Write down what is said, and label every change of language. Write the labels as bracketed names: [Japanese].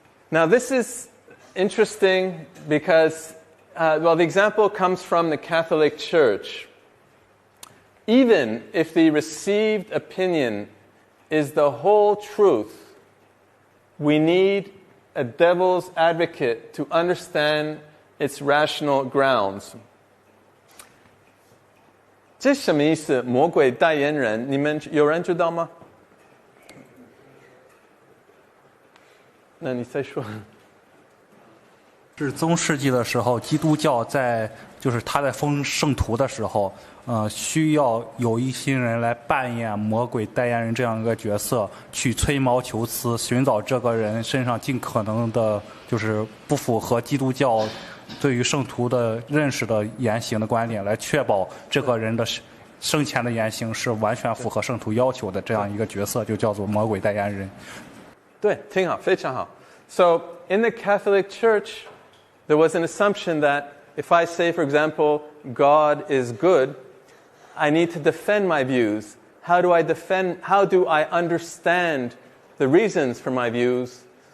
[English] Now this is interesting because, the example comes from the Catholic Church. Even if the received opinion is the whole truth, we need a devil's advocate to understand its rational grounds. [Chinese] 这什么意思？魔鬼代言人，你们有人知道吗？那你再说。是中世纪的时候，基督教就是他在封圣徒的时候，需要有一些人来扮演魔鬼代言人这样一个角色，去吹毛求疵，寻找这个人身上尽可能的，就是不符合基督教对于圣徒的认识的言行的观点，来确保这个人的生前的言行是完全符合圣徒要求的，这样一个角色就叫做魔鬼代言人。对，挺好，非常好。 [English] So in the Catholic Church, there was an assumption that if I say, for example, God is good, I need to defend my views. How do I understand the reasons for my views?